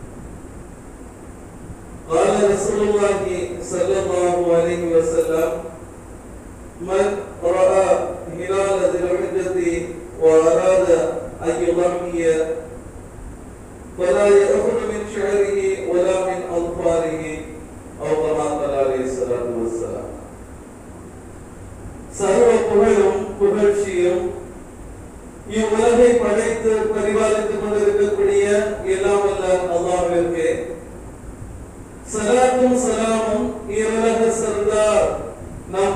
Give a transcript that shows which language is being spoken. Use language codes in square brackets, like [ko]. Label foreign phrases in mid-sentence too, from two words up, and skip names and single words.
[ar] قال رسول الله صلى الله عليه وسلم: من رأى هلال ذي الحجة وأراد أن يضحي فلا يأخذ من شعره ولا من أظفاره أو كما قال عليه الصلاة والسلام. [ta] சர்வ புகழும் புகழ்ச்சியும் இவ்வுலகை படைத்து பரிபாலித்துக் கொண்டிருக்கக்கூடிய எல்லாம் வல்ல அல்லாஹ்விற்கே ஸலாத்தும் ஸலாமும் இவ்வுலக சர்தார் நம்